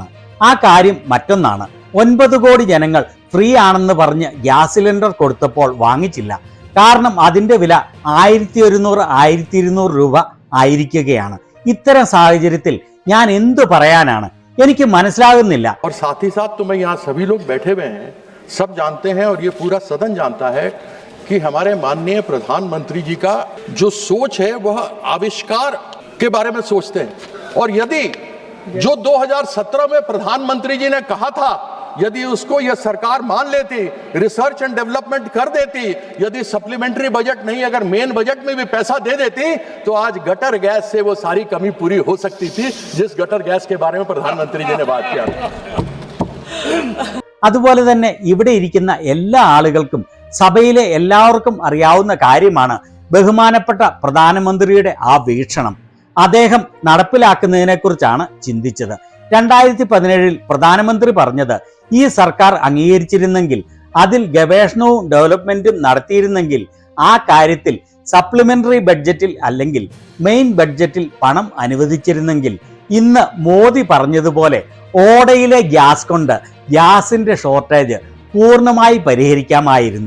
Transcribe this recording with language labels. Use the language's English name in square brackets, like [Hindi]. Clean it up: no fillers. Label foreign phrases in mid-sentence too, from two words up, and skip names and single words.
[Malayalam] ആ കാര്യം മറ്റൊന്നാണ്. 9 കോടി ജനങ്ങൾ ഫ്രീ ആണെന്ന് പറഞ്ഞ് ഗ്യാസ് സിലിണ്ടർ കൊടുത്തപ്പോൾ വാങ്ങിച്ചില്ല. കാരണം അതിൻ്റെ വില 1100-1200 രൂപ ആയിരിക്കുകയാണ്. ഇത്തരം സാഹചര്യത്തിൽ ഞാൻ എന്തു പറയാനാണ്? എനിക്ക് മനസ്സിലാകുന്നില്ല. [Hindi] और साथ ही साथ तो मैं यहाँ सभी लोग बैठे हुए हैं, सब जानते हैं और ये पूरा सदन जानता है कि हमारे माननीय प्रधानमंत्री जी का जो सोच है वह आविष्कार के बारे में सोचते हैं। और यदि जो 2017 में प्रधानमंत्री जी ने कहा था, यदि उसको यह सरकार मान लेती, [English] research and development [Hindi] कर देती, यदि [English] supplementary budget [Hindi] नहीं अगर [English] main budget [Hindi] में भी पैसा दे देती, तो आज [English] gutter gas [Hindi] से वो सारी कमी पूरी हो सकती थी जिस [English] gutter gas [Hindi] के बारे में प्रधानमंत्री जी ने बात किया था। [Malayalam] അതുപോലെ തന്നെ ഇവിടെ ഇരിക്കുന്ന എല്ലാ ആളുകൾക്കും സഭയിലെ എല്ലാവർക്കും അറിയാവുന്ന കാര്യമാണ് ബഹുമാനപ്പെട്ട പ്രധാനമന്ത്രിയുടെ ആ വീക്ഷണം. അദ്ദേഹം നടപ്പിലാക്കുന്നതിനെക്കുറിച്ചാണ് ചിന്തിച്ചത്. 2017 പ്രധാനമന്ത്രി പറഞ്ഞത് ഈ സർക്കാർ അംഗീകരിച്ചിരുന്നെങ്കിൽ, അതിൽ ഗവേഷണവും ഡെവലപ്മെന്റും നടത്തിയിരുന്നെങ്കിൽ, ആ കാര്യത്തിൽ സപ്ലിമെന്ററി ബഡ്ജറ്റിൽ അല്ലെങ്കിൽ മെയിൻ ബഡ്ജറ്റിൽ പണം അനുവദിച്ചിരുന്നെങ്കിൽ ഇന്ന് മോദി പറഞ്ഞതുപോലെ ഓടയിലെ ഗ്യാസ് കൊണ്ട് ഗ്യാസിന്റെ ഷോർട്ടേജ് പൂർണ്ണമായി പരിഹരിക്കാമായിരുന്നു.